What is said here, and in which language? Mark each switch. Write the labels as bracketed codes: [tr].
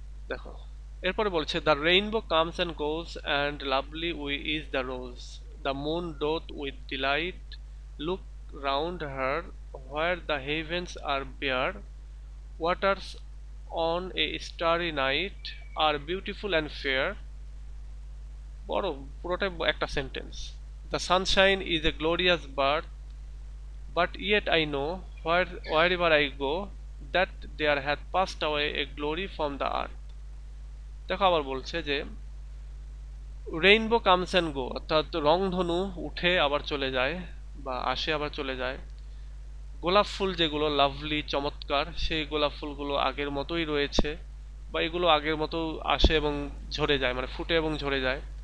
[bn] দেখো এরপরে বলছে, [en] The rainbow comes and goes and lovely we is the rose, the moon doth with delight look round her where the heavens are bare, waters on a starry night are beautiful and fair। [bn] বড়, পুরোটাই একটা sentence. [en] The sunshine is a glorious birth, but yet I know wherever I go that there hath passed away a glory from the earth। [bn] দেখো আবার বলছে যে [en] rainbow comes and go, [bn] অর্থাৎ রংধনু উঠে আবার চলে যায় বা আসে আবার চলে যায়। গোলাপ ফুল যেগুলো লাভলি চমৎকার, সেই গোলাপ ফুলগুলো আগের মতোই রয়েছে, বা এগুলো আগের মতো আসে এবং ঝরে যায়, মানে ফুটে এবং ঝরে যায়।